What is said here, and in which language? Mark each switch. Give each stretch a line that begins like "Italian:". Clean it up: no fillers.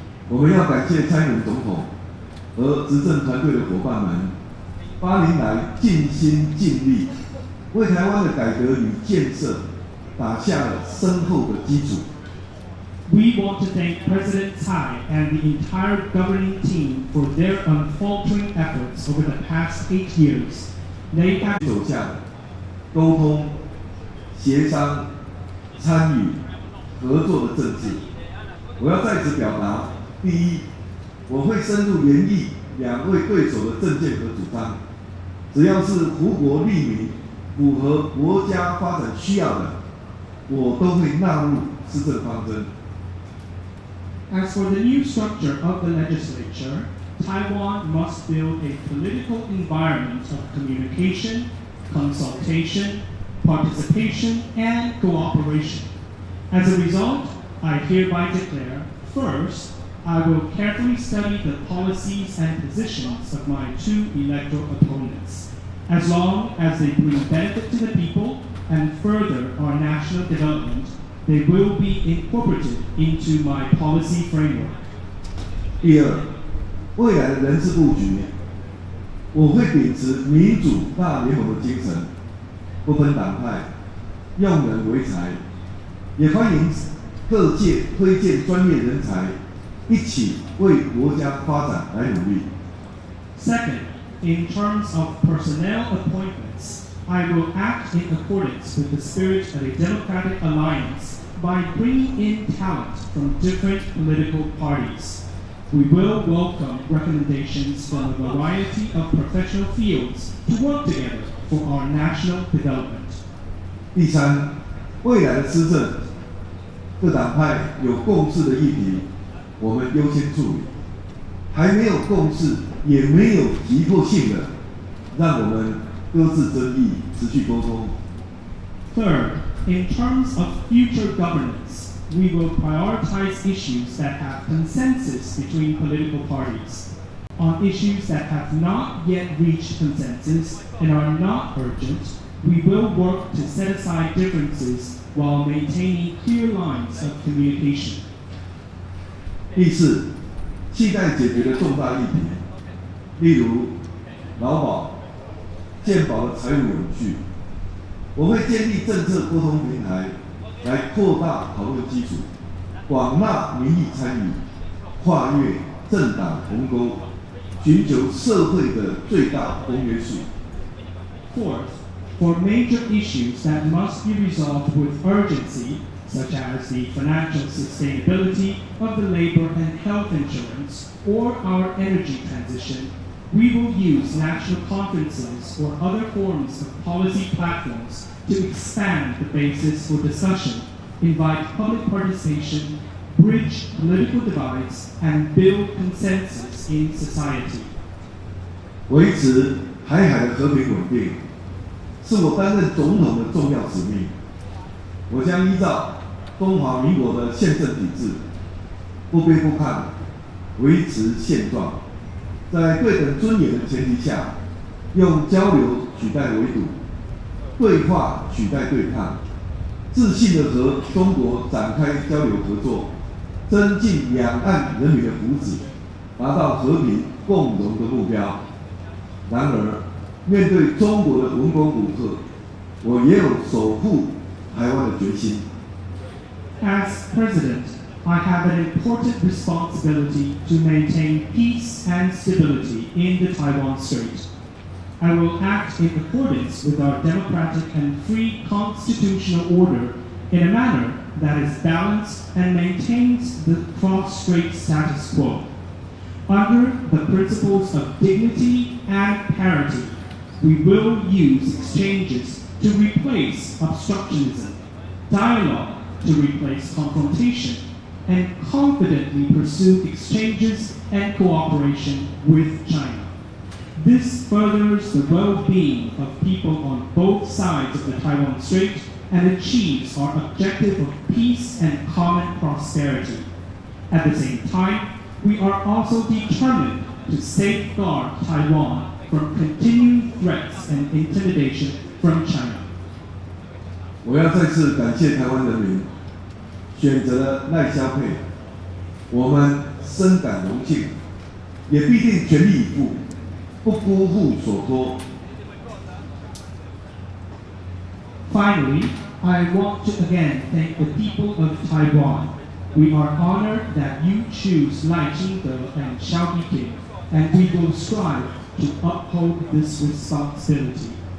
Chinese: 我们要感谢蔡英文总统和执政团队的伙伴们，8年来尽心尽力，为台湾的改革与建设打下了深厚的基础。
English: We want to thank President Tsai and the entire governing team for their unfaltering efforts over the past 8 years. They have
Chinese: 走向沟通、协商、参与、合作的政治。我要在此表达：第一，我会深入研议2位对手的政见和主张，只要是福国利民、符合国家发展需要的，我都会纳入施政方针。
English: As for the new structure of the legislature, Taiwan must build a political environment of communication, consultation, participation, and cooperation. As a result, I hereby declare, first, I will carefully study the policies and positions of my two electoral opponents. As long as they bring benefit to the people and further our national development, they will be incorporated into my policy framework.
Chinese: 第二，未来的人事布局，我会秉持民主大联盟的精神，不分党派，用人为才，也欢迎各界推荐专业人才，一起为国家发展来努力。
English: Second, in terms of personnel appointments, I will act in accordance with the spirit of a democratic alliance by bringing in talent from different political parties. We will welcome recommendations from a variety of professional fields to work together for our national development.
Chinese: 第三，未来的施政，各党派有共识的议题，我们优先处理；还没有共识，也没有急迫性的，让我们搁置争议，持续沟通。
English: Third, in terms of future governance, we will prioritize issues that have consensus between political parties. On issues that have not yet reached consensus and are not urgent, we will work to set aside differences while maintaining clear lines of communication.
Chinese: 第四，期待解决的重大议题，例如劳保、健保的财务永续，我会建立政策沟通平台，来扩大讨论基础，广纳民意参与，跨越政党鸿沟，寻求社会的最大公约数。
English: Fourth, for major issues that must be resolved with urgency, such as the financial sustainability of the labor and health insurance or our energy transition, we will use national conferences or other forms of policy platforms to expand the basis for discussion, invite public participation, bridge political divides, and build consensus in society.
Chinese: 维持台海的和平稳定，是我担任总统的重要使命。我将依照中华民国的宪政体制，不卑不亢，维持现状，在对等尊严的前提下，用交流取代围堵，对话取代对抗，自信地和中国展开交流合作，增进两岸人民的福祉，达到和平共荣的目标。然而，面对中国的文攻武吓，我也有守护台湾的决心。
English: As president, I have an important responsibility to maintain peace and stability in the Taiwan Strait. I will act in accordance with our democratic and free constitutional order in a manner that is balanced and maintains the cross-strait status quo. Under the principles of dignity and parity, we will use exchanges to replace obstructionism, dialogue to replace confrontation, and confidently pursue exchanges and cooperation with China. This furthers the well-being of people on both sides of the Taiwan Strait and achieves our objective of peace and common prosperity. At the same time, we are also determined to safeguard Taiwan from continuing threats and intimidation from China.
Chinese: 我要再次感谢台湾人民选择了赖萧配，我们深感荣幸，也必定全力以赴，不辜负所托。
English: Finally, I want to again thank the people of Taiwan. We are honored that you choose Lai Ching-te and Xiao Biking, and we will strive to uphold this responsibility.